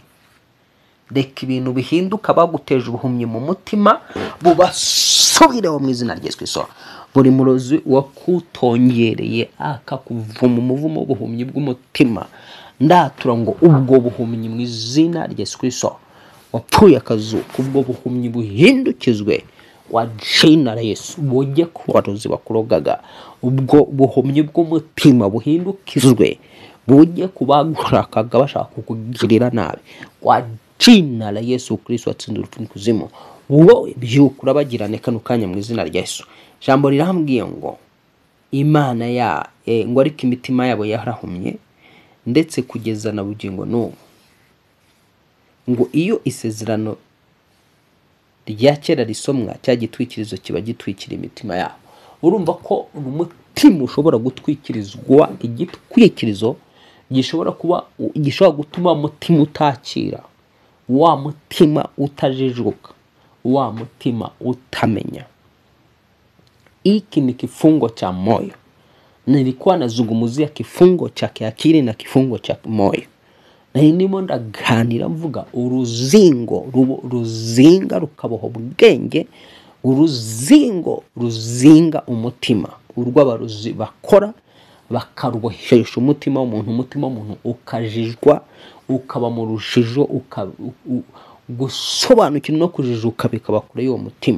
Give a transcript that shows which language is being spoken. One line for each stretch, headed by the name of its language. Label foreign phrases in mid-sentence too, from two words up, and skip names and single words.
Kinyarwanda: Reka ibintu bihinduka baguteje ubuhumyi mu mutima bubasubireho mu izina rya Yesu Kristo. Buri murozi wakutongereye akakuvuma umuvumo w'ubuhumyi bw'umutima, ndatura ngo ubwo buhumyi mu izina rya Yesu Kristo wapfuye akazuka, ubwo buhumyi buhindukizwe
Swahili: wa jina la Yesu,
Kinyarwanda: bujye ku barozi bakurogaga, ubwo buhumyi bw'umutima buhindukizwe bujye kubagurakaga bashaka kukugirira nabi,
Swahili: wa jina la Yesu Kristo
Kinyarwanda: watsinze urupfu n'ikuzimu, wowe byuka urabagirane kano kanya mu izina rya Yesu. Jambo rirambwiye ngo Imana ngo ariko imitima yabo yarahumye ndetse kugeza na bugingo n'ubu, ngo iyo isezerano rya kera risomwa cya gitwikirizo kiba gitwikira imitima yabo. Urumva ko umutima ushobora gutwikirizwa igitwikirizo gishobora gutuma umutima utakira, wa mutima utajijuka, wa mutima utamenya.
Swahili: Hiki ni kifungo cha moyo. Nilikuwa nazungumzia kifungo cha kiakili na kifungo cha moyo.
Kinyarwanda: Na ndimo ndaganira mvuga ruzinga rukaboha ubwenge, uruzingo ruzinga umutima, urw'abarozi bakora bakarubohesha umutima w'umuntu, ukajijwa, ukaba mu rushijo, gusobanukirwa no kujijuka bikaba kure y'uwo mutima.